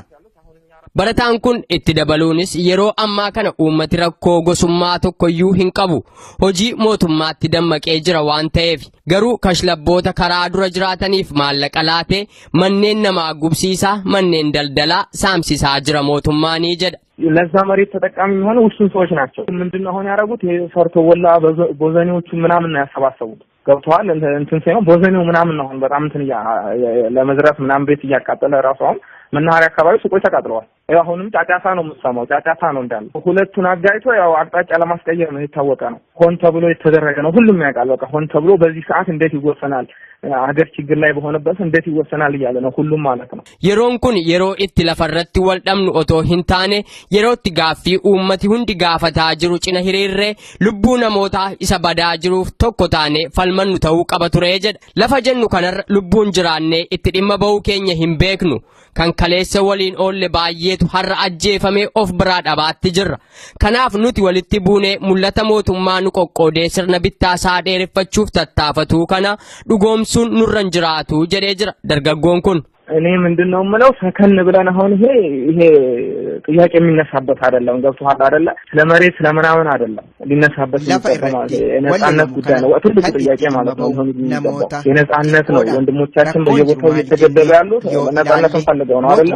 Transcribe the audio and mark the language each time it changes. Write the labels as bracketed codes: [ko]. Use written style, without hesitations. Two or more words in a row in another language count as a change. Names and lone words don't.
[om] Barataan kun itti dabaluunis yeroo ammaa kana uummati rakkoo gosummaa tokkoyyuu hin qabu. Hojii mootummaatti dammaqee jira waan ta'eef garuu kashlabboota karaa dura jiraataniif maallaqa laatee manneen namaa gubsiisaa manneen daldalaa saamsisaa jira mootummaanii jedha. [am] ለዛ መሬት ተጠቃሚ የሆኑ ውስን ሰዎች ናቸው። ምንድነው አሁን ያደረጉት? ሰርቶ ወላ ቦዘኔዎቹ ምናምን ነው ያሰባሰቡት። ገብተዋል እንትን ሳይሆን ቦዘኔው ምናምን ነው አሁን በጣም እንትን ለመዝረፍ ምናምን ቤት እያቃጠለ ራሱ አሁን መናኸሪያ አካባቢ ሱቆች ተቃጥለዋል። ያው አሁንም ጫጫታ ነው የምትሰማው፣ ጫጫታ ነው እንዳለ። ሁለቱን አጋይቶ ያው አቅጣጫ ለማስቀየር ነው የታወቀ ነው። ሆን ተብሎ የተደረገ ነው። ሁሉም ያውቃል። በቃ ሆን ተብሎ በዚህ ሰዓት እንዴት ይወሰናል? ሀገር ችግር ላይ በሆነበት እንዴት ይወሰናል እያለ ነው ሁሉም ማለት ነው። [om] yeroon kun yeroo itti lafarratti wal dhabnu otoo hin taane yerootti gaaffii uummati hundi gaafataa jiru cina hiriirree lubbuu namootaa isa badaa jiruuf tokko taane falmannu ta'uu qaba ture jedha. Lafa jennu kanarra lubbuun jiraannee itti dhimma bahuu keenya hin beeknu. Kan kaleessa waliin oolle baay'eetu har'a ajjeefamee of biraa dhabaatti jirra. Kanaaf nuti walitti buunee mul'ata mootummaa nu qoqqoodee sirna bittaa isaa dheereffachuuf tattaafatuu kana dhugoomsuun nurra hin jiraatu jedhee jira dargaggoon kun. [am] እኔ ምንድነው የምለው ሰከን ብለን አሁን ይሄ ጥያቄ የሚነሳበት አይደለም። ገብቶሃል አይደለ? ስለመሬት ስለምናምን አይደለም ሊነሳበት ይገባል። የነጻነት ጉዳይ ነው ትልቁ ጥያቄ ማለት ነው። የነጻነት ነው። ወንድሞቻችን በየቦታው እየተገደሉ ያሉት ነጻነትን ፈልገው ነው አይደለ?